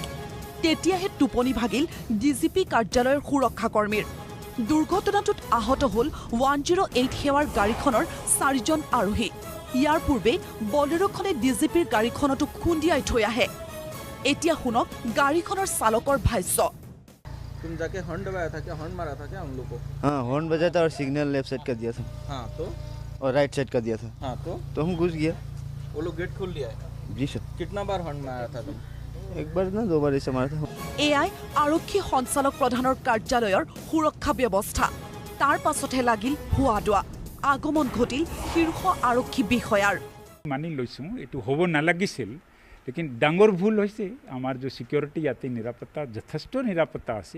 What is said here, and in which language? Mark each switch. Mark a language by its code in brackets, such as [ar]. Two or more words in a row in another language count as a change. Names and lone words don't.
[as] তেতিয়াহে টোপনি ভাগিল ডিজিপি কাৰ্যালয়ৰ সুৰক্ষাকৰ্মীৰ। দুৰ্ঘটনাটোত আহত হ'ল 108 সেৱাৰ গাড়ীখনৰ 4জন আৰোহী। ইয়াৰ পূৰ্বে বলেৰোখনে ডিজিপিৰ গাড়ীখনতো খুন্দিয়াই থৈ আহে। এতিয়া শুনক গাড়ীখনৰ চালকৰ ভাষ্য। [hi] तुम जाके हॉर्न दबाया था क्या? हॉर्न मारा था क्या हम लोग को? हाँ, हॉर्न बजा था और [en] signal left side [hi] का दिया था। हाँ तो और [en] right side [hi] का दिया था। हाँ तो हम घुस गया। वो लोग गेट खोल लिया है? जी सर। कितना बार हॉर्न मारा था तुम? एक बार ना 2 बार ऐसे मारा था। [as] এয়াই আৰক্ষী সঞ্চালক প্ৰধানৰ কাৰ্যালয়ৰ সুৰক্ষা ব্যৱস্থা। তাৰ পাছতহে লাগিল হুৱাদোৱা। আগমন ঘটিল শীৰ্ষ আৰক্ষী বিষয়াৰ। মানি লৈছোঁ এইটো হ'ব নালাগিছিল, লেকিন ডাঙৰ ভুল হৈছে। আমাৰ যে ছিকিউৰিটি ইয়াতে নিৰাপত্তা যথেষ্ট নিৰাপত্তা আছে।